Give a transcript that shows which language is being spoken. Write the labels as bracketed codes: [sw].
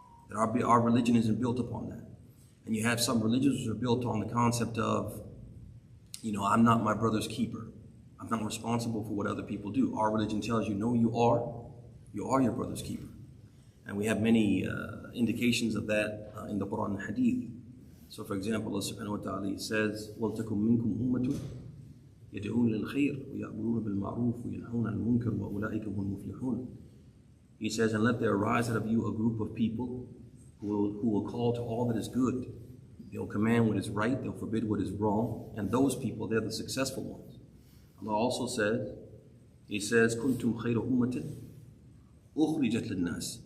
[en] That our religion isn't built upon that. And you have some religions which are built on the concept of, I'm not my brother's keeper. I'm not responsible for what other people do. Our religion tells you, no, you are. You are your brother's keeper. And we have many indications of that in the Quran and Hadith. So for example, Allah subhanahu wa ta'ala says, [ar] وَلْتَكُمْ مِنْكُمْ أُمَّةٌ يَدْعُونَ لِلْخَيْرِ وَيَأْمُرُونَ بِالْمَعْرُوفِ وَيَنْهَوْنَ عَنِ الْمُنكَرِ وَأُولَٰئِكَ هُمُ الْمُفْلِحُونَ. [en] He says, and let there arise out of you a group of people who will call to all that is good. They'll command what is right, they'll forbid what is wrong, and those people, they're the successful ones. Allah also says, He says, [ar] كُنْتُمْ خَيْرَ أُمَّةٍ أُخْرِجَتْ لِلنَّاسِ.